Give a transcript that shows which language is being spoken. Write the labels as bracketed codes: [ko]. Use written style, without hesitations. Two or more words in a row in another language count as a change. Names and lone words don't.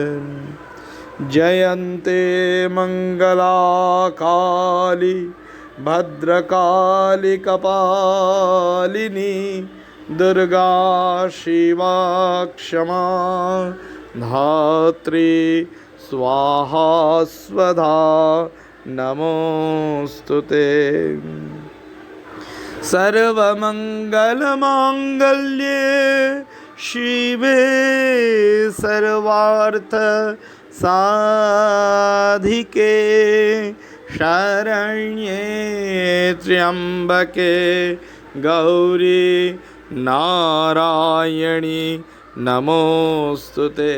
[sa] জয়ন্তে মঙ্গলা কালী ভদ্রকালী কপালিনী, দুর্গা শিবা ক্ষমা ধাত্রী स्वाहा स्वधा नमोस्तुते। सर्वमंगलमांगल्ये शिवे सर्वार्थ साधिके, शरण्ये त्र्यंबके गौरी नारायणी नमोस्तुते।